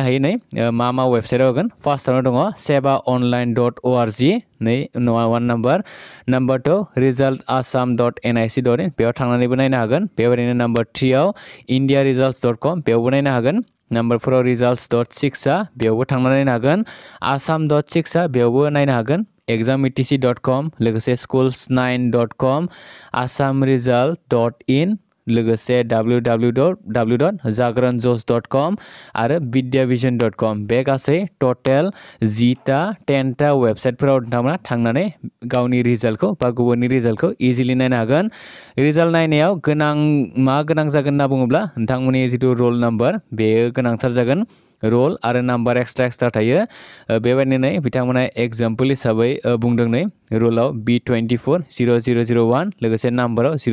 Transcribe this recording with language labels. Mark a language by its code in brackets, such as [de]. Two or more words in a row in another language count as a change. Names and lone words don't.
[brx] हायो नै मा वेबसाइटआव होगोन फार्स्टआवनो दङ sebaonline.org नै वान नाम्बार 2 resultassam.nic.in बेयाव थांनानैबो नायनो हागोन बेबायदिनो नाम्बार 3 आव indiaresults.com बेयावबो नायनो हागोन नाम्बार 4 आव results.6 बेयावबो थांनानै नायनो हागोन assam.6 बेयावबो नायनो हागोन exametc.com लोगोसे schools9.com assamresult.in लोगोसे www.jagranjos.com आरो vidyavision.com बे गासै टटेल 10टा वेबसाइटफोराव नोंथांमोना थांनानै गावनि रिजाल्टखौ बा गुबुननि रिजाल्टखौ इजिलि नायनो हागोन रिजाल्ट नायनायाव मा गोनां जागोन होनना बुङोब्ला नोंथांमोननि जिथु [en] roll number [brx] बेयो गोनांथार जागोन रोल आरो नाम्बार एक्सट्रा थायो बेबायदिनो बिथांमोना एग्जाम्पल हिसाबै बुंदों नै रोलाव B240001 लोगोसे नाम्बाराव